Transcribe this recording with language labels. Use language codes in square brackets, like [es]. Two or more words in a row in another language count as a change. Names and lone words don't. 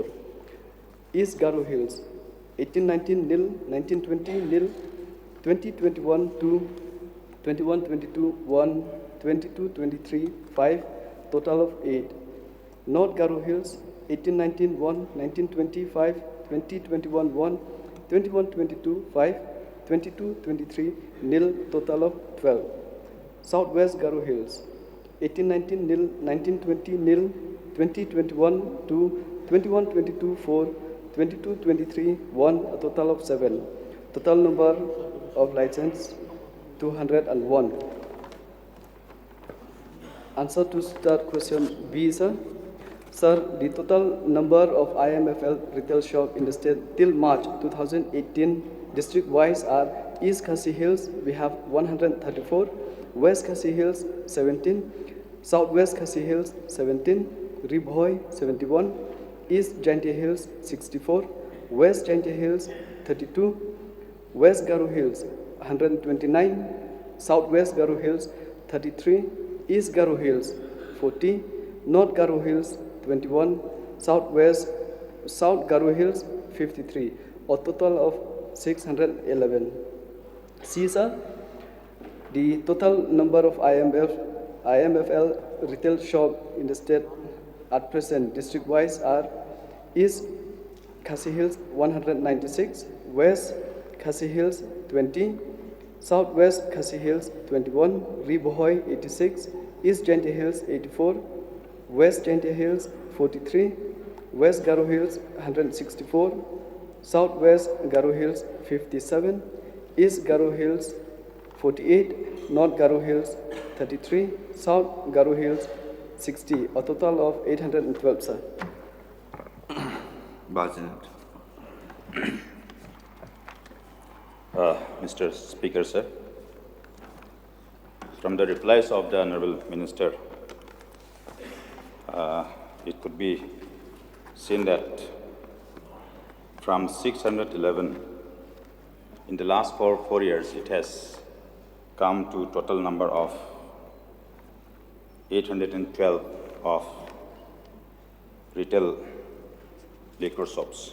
[en] East Garo Hills 18-19 nil, 19-20 nil, 20-21 2, 21-22 1, 22-23 5, total of 8. North Garo Hills 18-19 1, 19-20 5, 20-21 1, 21-22 5, 22-23 nil, total of 12. Southwest Garo Hills 18-19 nil, 19-20 nil, 20-21 2, 21-22 4, 22-23 1, a total of 7. Total number of license 201. Answer to start question B, sir. Sir, the total number of IMFL retail shop in the state till March 2018 district-wise are East Khasi Hills, we have 134, West Khasi Hills 17, Southwest Khasi Hills 17, Ribhoi 71, East Jaintia Hills 64, West Jaintia Hills 32, West Garo Hills 129, Southwest Garo Hills 33, East Garo Hills 40, North Garo Hills 21, South Garo Hills 53, a total of 611. See, sir, the total number of IMFL retail shop in the state at present district-wise are East Khasi Hills 196, West Khasi Hills 20, Southwest Khasi Hills 21, Ribohoi 86, East Jaintia Hills 84, West Jaintia Hills 43, West Garo Hills 164, Southwest Garo Hills 57, East Garo Hills 48, North Garo Hills 33, South Garo Hills 60, a total of 812, sir. Bajanat. Mr. Speaker, sir, from the replies of the Honorable Minister, it could be seen that from 611 in the last four years, it has come to total number of 812 of retail liquor shops.